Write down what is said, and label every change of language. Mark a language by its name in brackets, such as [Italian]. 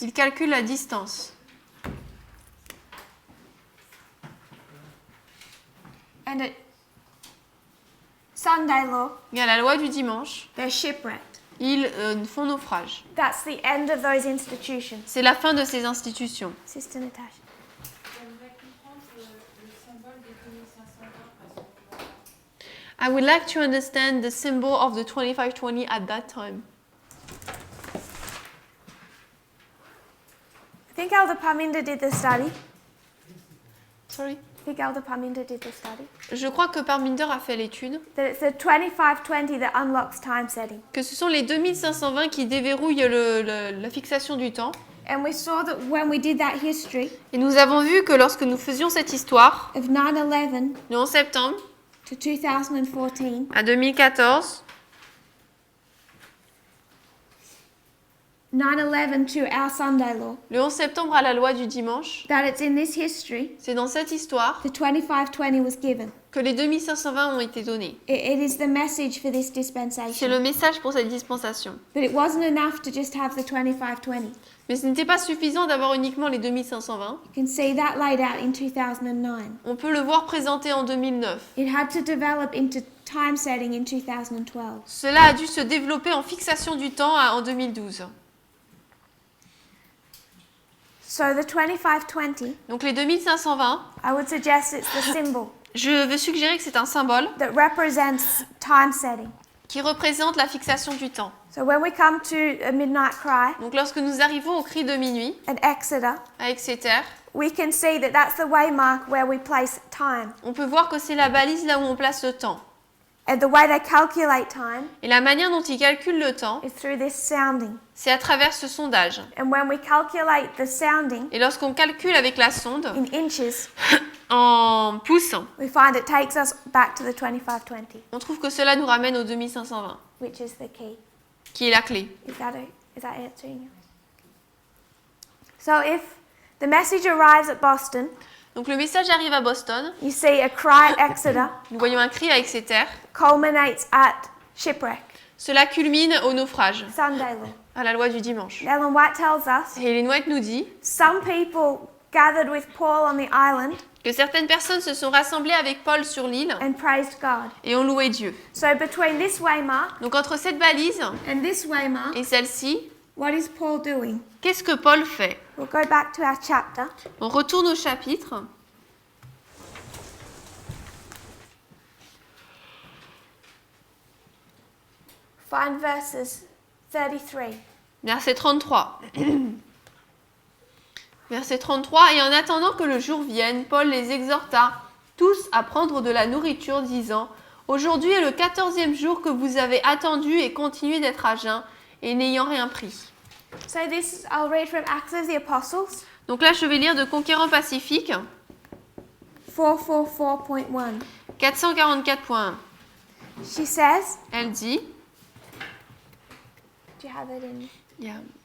[French] ils calculent la distance. [English] And at Sunday law, [French] Et à la loi du dimanche, [English] they're shipwrecked. [French] ils font naufrage. [English] That's the end of those institutions. [French] C'est la fin de ces institutions. [English] Sister Natasha. [French] J'aimerais comprendre le symbole des 2520 parce que [English] I would like to understand the symbol of the 2520 at that time. I think Elder Parminder did the study. Sorry. I think Elder Parminder did the study. [French] Je crois que Parminder a fait l'étude, [English] That it's the 2520 that unlocks time setting. [French] que ce sont les 2520 qui déverrouillent la fixation du temps. [English] And we saw that when we did that history [French] Et nous avons vu que lorsque nous faisions cette histoire, [English] of 9/11 [French] le 11 septembre [English] to 2014, [French] à 2014, [English] 9/11 to our Sunday law, [French] le 11 septembre à la loi du dimanche, [English] that it's in this history [French] c'est dans cette histoire [English] the 2520 was given. [French] que les 2520 ont été donnés. [English] It is the message for this [French] C'est [English] dispensation. [French] le message pour cette dispensation. [English] But it wasn't enough to just have the 2520. [French] Mais ce n'était pas suffisant d'avoir uniquement les 2520. [English] You can see that laid out in 2009. [French] On peut le voir présenté en 2009. [English] It had to develop into time setting in 2012. [French] Cela a dû se développer en fixation du temps en 2012. [English] So the 2520, [French] Donc les 2520, [English] I would suggest it's the symbol [French] je veux suggérer que c'est un symbole [English] that represents time setting. [French] qui représente la fixation du temps. [English] So when we come to a midnight cry [French] Donc lorsque nous arrivons au cri de minuit, [English] at Exeter, [French] à Exeter, [English] we can see that that's the waymark where we place time. [French] on peut voir que c'est la balise là où on place le temps. [English] And the way they calculate time [French] Et la manière dont ils calculent le temps, [English] is through this sounding. [French] c'est à travers ce sondage. [English] And when we calculate the sounding [French] Et lorsqu'on calcule avec la sonde [English] in inches, [French] en pouces, [English] we find it takes us back to the 2520, [French] on trouve que cela nous ramène au 2520, [English] which is the key. [French] qui est la clé. [English] Is that answering you? So if the message arrives at Boston, [French] Donc le message arrive à Boston, [English] you see a cry at Exeter [French] nous voyons un cri à Exeter, [English] culminates at shipwreck, [French] cela culmine au naufrage, [English] Sunday law. [French] à la loi du dimanche. [English] Ellen White tells us [French] Et Ellen White nous dit, [English] some people gathered with Paul on the island [French] que certaines personnes se sont rassemblées avec Paul sur l'île [English] and praised God. [French] et ont loué Dieu. [English] So between this waymark [French] Donc entre cette balise [English] and this waymark, [French] et celle-ci, [English] what is Paul doing? [French] qu'est-ce que Paul fait? [English] We'll go back to our chapter. [French] On retourne au chapitre. [English] Find verses 33. [French] Verset 33. Verset 33. Et en attendant que le jour vienne, Paul les exhorta tous à prendre de la nourriture, disant: Aujourd'hui est le 14e jour que vous avez attendu et continué d'être à jeun, et n'ayant rien pris. [English] So this, I'll read from Acts of the Apostles, [French] Donc là, je vais lire de Conquérant Pacifique, 444.1. 444.1. [English] She says, [French] Elle dit, [English] do you have it in? yeah.